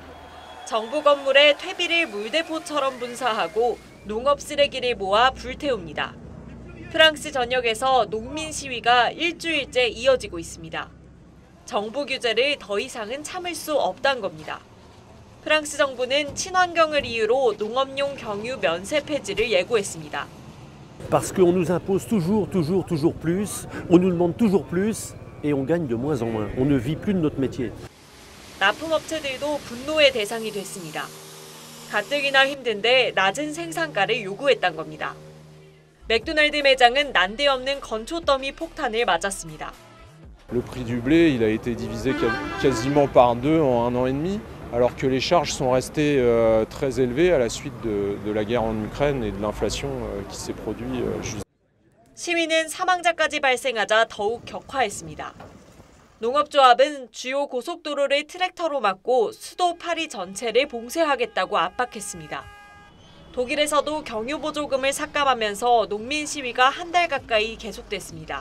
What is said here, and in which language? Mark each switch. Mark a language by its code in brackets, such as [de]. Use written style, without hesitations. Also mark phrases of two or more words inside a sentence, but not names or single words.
[ko] 정부 건물에 퇴비를 물대포처럼 분사하고 농업 쓰레기를 모아 불태웁니다. 프랑스 전역에서 농민 시위가 일주일째 이어지고 있습니다. 정부 규제를 더 이상은 참을 수 없다는 겁니다. 프랑스 정부는 친환경을 이유로 농업용 경유 면세 폐지를 예고했습니다. [fr] Parce qu'on nous impose toujours plus, on nous demande toujours plus et on gagne de moins en moins. On ne vit plus de notre métier. [ko] 납품업체들도 분노의 대상이 됐습니다. 가뜩이나 힘든데 낮은 생산가를 요구했단 겁니다. 맥도날드 매장은 난데없는 건초 더미 폭탄을 맞았습니다. [fr] Le prix du blé, il a été divisé quasiment par deux en 1 an et demi, alors que les charges sont restées très élevées à la suite de la guerre en Ukraine et de l'inflation qui s'est produite. [ko] 시위는 사망자까지 발생하자 더욱 격화했습니다. 농업조합은 주요 고속도로를 트랙터로 막고 수도 파리 전체를 봉쇄하겠다고 압박했습니다. 독일에서도 경유 보조금을 삭감하면서 농민 시위가 한 달 가까이 계속됐습니다.